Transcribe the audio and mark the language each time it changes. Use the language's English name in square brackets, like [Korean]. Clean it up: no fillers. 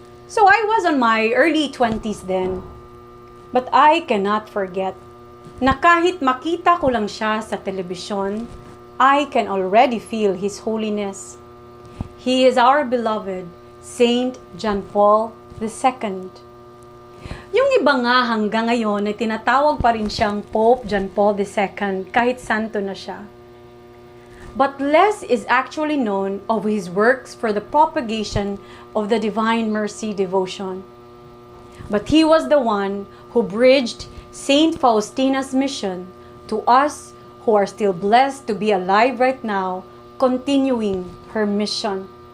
[English] So I was on my early 20s then. But I cannot forget [Filipino] na kahit makita ko lang siya sa telebisyon, [English] I can already feel His holiness. He is our beloved Saint John Paul II. [Filipino] Yung iba nga hanggang ngayon ay tinatawag pa rin siyang Pope John Paul II kahit santo na siya. [English] But less is actually known of his works for the propagation of the Divine Mercy devotion. But he was the one who bridged Saint Faustina's mission to us who are still blessed to be alive right now, continuing her mission.